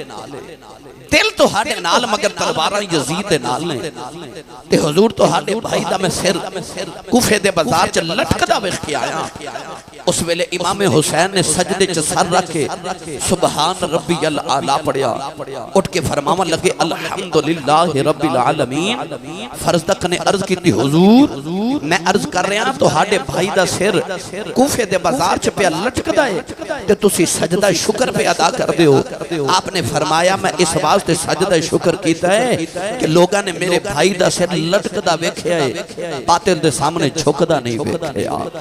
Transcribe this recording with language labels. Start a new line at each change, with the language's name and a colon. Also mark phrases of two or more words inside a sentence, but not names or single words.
Punjabi: دل تہاڈے نال مگر تلواراں یزید دے نال نے. تے حضور تہاڈے بھائی دا میں سر کوفے دے بازار چ لٹکدا ویکھ کے آیا. اس ویلے امام حسین نے سجدے چ سر رکھ کے
Arabic: سبحان ربي الأعلى
Punjabi: पढ़िया। اٹھ کے فرماون لگے
Arabic: الحمد لله رب العالمين.
Punjabi: فرزدق نے عرض کی حضور میں عرض کر رہا تہاڈے بھائی دا سر کوفے دے بازار چ پیا لٹکدا ہے تے تسی سجدہ شکر پے ادا کر دے ہو. آپنے فرمایا میں اس واسطے سجدہ شکر کیتا ہے کہ لوگوں نے میرے بھائی دا سر لٹکدا ویکھیا ہے، باطل دے سامنے جھکدا نہیں ویکھیا.